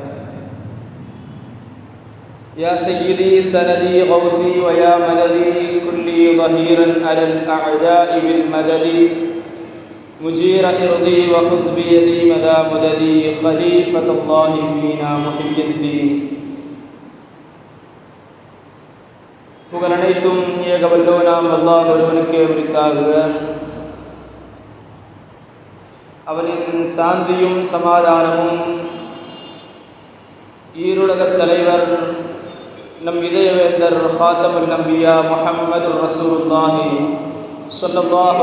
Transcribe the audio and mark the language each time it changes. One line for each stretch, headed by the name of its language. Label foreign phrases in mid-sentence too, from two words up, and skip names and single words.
Arabic: يا سيدي سندي غوثي ويا مددي كلي ظهيرا على الأعداء بالمدد. مجير إرضي وخذ بيدي مدى مددي خليفة الله فينا محي الدين.
Tamil: புகழ் அனைத்தும் ஏகவல்லோனாம் அல்லாஹ் ஒருவனுக்கே உரித்தாகுக. அவனின் சாந்தியும் சமாதானமும் ஈருலகத் தலைவர் நம் இதயவேந்தர்
Arabic: خاتم الأنبياء محمد رسول الله صلى الله